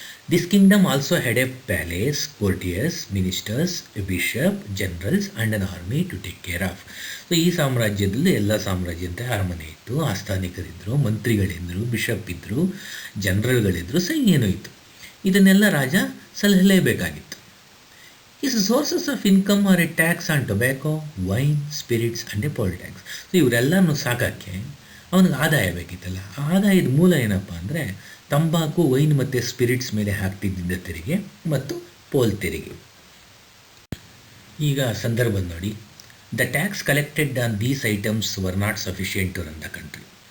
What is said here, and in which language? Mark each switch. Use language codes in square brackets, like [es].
[en] This kingdom also had a palace, courtiers, ministers, a bishop, generals and an army to take care of. [kn] ಈ ಸಾಮ್ರಾಜ್ಯದಲ್ಲಿ ಎಲ್ಲ ಸಾಮ್ರಾಜ್ಯಂತೆ ಅರಮನೆ ಇತ್ತು, ಆಸ್ಥಾನಿಕರಿದ್ದರು, ಮಂತ್ರಿಗಳಿದ್ದರು, bishop ಇದ್ದರು, ಜನರಲ್ಗಳಿದ್ದರು, ಸೈನ್ಯನೂ ಇತ್ತು. ಇದನ್ನೆಲ್ಲ ರಾಜ ಸಲಹಲೇಬೇಕಾಗಿತ್ತು. [en] His sources of income are a tax on tobacco, wine, spirits and a poll tax. [kn] ಇವರೆಲ್ಲನೂ ಸಾಕೋಕ್ಕೆ ಅವನಿಗೆ ಆದಾಯ ಬೇಕಿತ್ತಲ್ಲ. ಆ ಆದಾಯದ ಮೂಲ ಏನಪ್ಪ ಅಂದರೆ ತಂಬಾಕು, ವೈನ್ ಮತ್ತು ಸ್ಪಿರಿಟ್ಸ್ ಮೇಲೆ ಹಾಕ್ತಿದ್ದ ತೆರಿಗೆ ಮತ್ತು ಪೋಲ್ ತೆರಿಗೆ. ಈಗ ಸಂದರ್ಭ ನೋಡಿ. [en] The tax collected on these items were not sufficient to run the country.